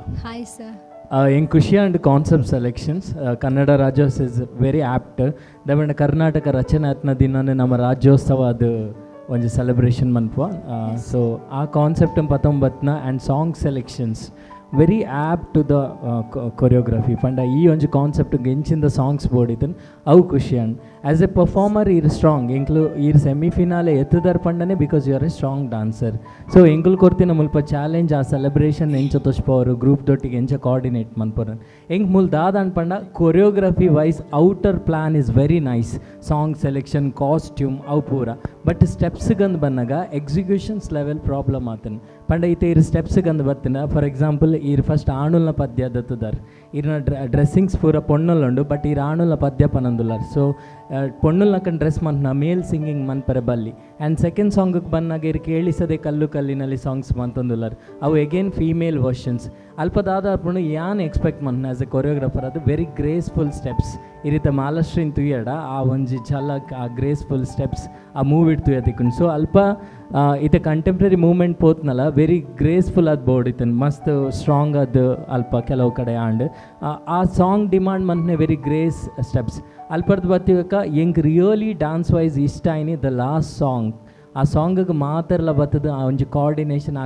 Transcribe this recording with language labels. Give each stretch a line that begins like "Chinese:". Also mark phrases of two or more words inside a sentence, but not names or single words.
English: Hi sir.
Kannada: ಹೆಂಗೆ ಖುಷಿ
English: and concept selections ಕನ್ನಡ ರಾಜ್ಯೋತ್ಸವ is very apt.
Kannada: ದಯವಿಟ್ಟು ಕರ್ನಾಟಕ ರಚನಾತ್ಮ ದಿನನೇ ನಮ್ಮ ರಾಜ್ಯೋತ್ಸವ ಅದು ಒಂದು ಸೆಲೆಬ್ರೇಷನ್ ಮನ್ಪ.
English: so a concept 19 and song selections very apt to the choreography
Tulu: ಪಂಡ ಈ ಒಂದು ಕಾನ್ಸೆಪ್ಟ್ ಎಂಚಿಂದ ಸಾಂಗ್ಸ್ ಬೋಡಿದ್ದನು ಅವು ಖುಷಿ
English: and as a performer
Tulu: ಈರ್ ಸ್ಟ್ರಾಂಗ್ ಎಂಕ್ಲು ಈರ್ ಸೆಮಿಫಿನಾಲೆ ಎತ್ತದರ್ ಪಂಡನೆ
English: because you are a strong dancer.
Tulu: ಸೊ ಎಂಕುಲ್ ಕೊರ್ತಿನ ಮುಲ್ಪ ಚಾಲೆಂಜ್ ಆ ಸೆಲೆಬ್ರೇಷನ್ ಎಂಚ ತೋಚ್ಪವರು ಗ್ರೂಪ್ ದೊಟ್ಟಿಗೆ ಎಂಚ ಕೋಆರ್ಡಿನೇಟ್ ಮನ್ಪರು ಎಂಕ್ ಮುಲ್ ದಾದಾನ್ ಪಂಡ
English: choreography wise outer plan is very nice. song selection, costume
Tulu: ಅವು ಪೂರ. ಬಟ್ ಸ್ಟೆಪ್ಸ್ಗಂದು ಬಂದಾಗ
English: executions level problem
Tulu: ಆತನು ಪಂಡ ಈತ ಇರು ಸ್ಟೆಪ್ಸ್ಗಂದು ಬರ್ತಿನ.
English: for example
Tulu: ಈರು ಫಸ್ಟ್ ಆಣುಲ್ನ ಪದ್ಯ ದತ್ತದಾರ್, ಇರ್ನ ಡ್ರೆಸ್ಸಿಂಗ್ಸ್ ಪೂರ ಪೊಣ್ಣಲ್ಲುಂಡು ಬಟ್ ಈರು ಆಣುಲ್ನ ಪದ್ಯ ಪನಂದುಲ್ಲಾರ್. ಸೊ ಪೊಣ್ಣುಲ್ನಕನ್ ಡ್ರೆಸ್ ಮಂತ್ನ
English: male singing
Tulu: ಮನ್ಪರೆ ಬಲ್ಲಿ.
English: and second
Tulu: ಸಾಂಗಿಗೆ ಬಂದಾಗ ಇರು ಕೇಳಿಸದೆ ಕಲ್ಲು ಕಲ್ಲಿನಲ್ಲಿ ಸಾಂಗ್ಸ್ ಮಂತಂದುಲ್ಲಾರ್, ಅವು
English: again female versions.
Tulu: ಅಲ್ಪದಾದ ಪುಣ್ಯ ಯಾನ್ ಎಕ್ಸ್ಪೆಕ್ಟ್ ಮನ್
English: as a choreographer
Tulu: ಅದು
English: very graceful steps
Tulu: ಈ ರೀತಿ ಮಾಲಾಶ್ರೀನ್ ತುಯ್ಯಡ ಆ ಒಂಜಿ ಝಲಕ್ ಆ
English: graceful steps
Tulu: ಆ ಮೂವ್ ಇಡ್ ತುಯ್ಯತಿಕ್ಕುಂಡು. ಸೊ ಅಲ್ಪ ಇತ್ತೆ
English: contemporary movement
Tulu: ಪೋತ್ನಲ್ಲ
English: very graceful
Tulu: ಅದು ಬೋರ್ಡ್ ಇತ್ತನ್ ಮಸ್ತ್ ಸ್ಟ್ರಾಂಗ್ ಅದು ಅಲ್ಪ ಕೆಲವು ಕಡೆ ಆಂಡ್ ಆ
English: song demand
Tulu: ಮಂತ್ನೆ
English: very grace steps
Tulu: ಅಲ್ಪರ್ದು ಬತ್ತಿವಕ್ಕ ಎಂಗ್
English: really dance wise
Tulu: ಇಷ್ಟ ಆಯ್ನಿ
English: the last song
Tulu: ಆ ಸಾಂಗಿಗೆ ಮಾತೆಲ್ಲ ಬರ್ತದೆ ಆ ಒಂಜಿ ಕೋಆರ್ಡಿನೇಷನ್ ಆ